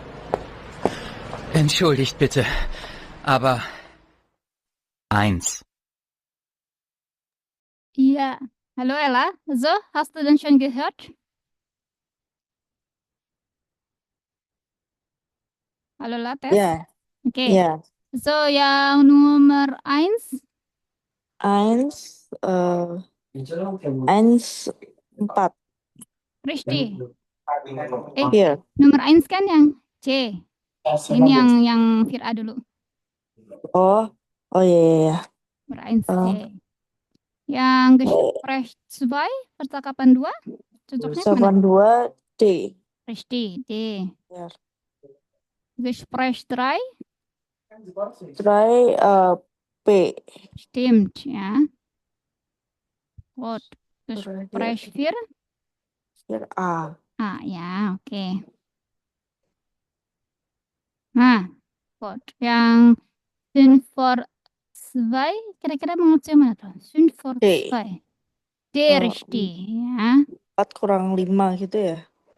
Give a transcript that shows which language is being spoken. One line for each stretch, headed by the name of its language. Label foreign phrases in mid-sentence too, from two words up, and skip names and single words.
German: Entschuldigt bitte, aber... 1. Ja. Hallo Ella. So, hast du denn schon gehört? Hallo Lates? Ja,
Indonesian: Oke.
German: ja. So,
Indonesian: yang nomor 1. 1, 1, 4.
German: Richtig. Hier.
Indonesian: Nomor 1 kan yang C. Ini yang Fira dulu. Oh, oh iya. Nomor 1 C. Yang Gespräch 2, percakapan 2. Cocoknya mana? 2, D.
German: Richtig, D.
Indonesian: Ya.
German: Gespräch 3, 3, P. stimmt, ya. Gut. Gespräch 4, Hier A.
Indonesian: ya, oke. Nah, gut. Yang 5 2, kira-kira mengucapnya mana tuh? 5 D. 2. D, Oh,
German: richtig, ya.
Indonesian: 4 kurang 5 gitu ya.